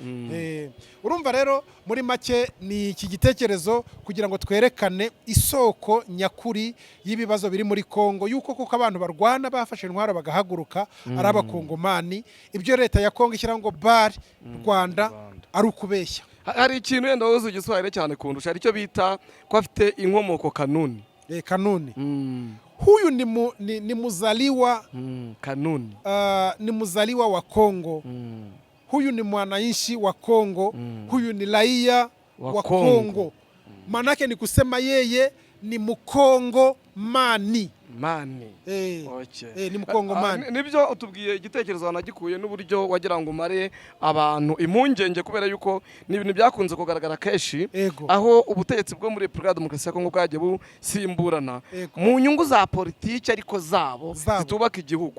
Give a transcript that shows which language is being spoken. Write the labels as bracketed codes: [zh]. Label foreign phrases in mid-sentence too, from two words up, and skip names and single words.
[rw] Urumva rero muri make ni iki gitekerezo kugira ngo twerekane isoko nyakuri y'ibibazo biri muri Kongo, yuko kuko abantu barwana bafashe intwaro bagahaguruka ari abakongomani. Ibyo leta ya Kongo ishyira ngo bari Rwanda ari ukubeshya. Hari ikintu yenda wowe ugiswahire cyane kundusha, ari cyo bita ko afite inkomoko kanuni. [sw] Kanuni. Huyu ni muzaliwa kanuni. Ni muzaliwa wa Kongo. Huyu ni mwananchi wa Kongo. Huyu ni raia wa Kongo. Manake ni kusema yeye ni Mkongo mani. Ni Mkongo mani. [rw] Nibyo utubwiye igitekerezo wanagikuye n'uburyo wagira ngo umare abantu impungenge, kubera yuko ni ibintu byakunze kugaragara keshi aho ubutegetsi bwo muri Repubulika Demokarasi ya Kongo bwagiye busimburana mu nyungu za politiki ariko zabo zitubaka igihugu.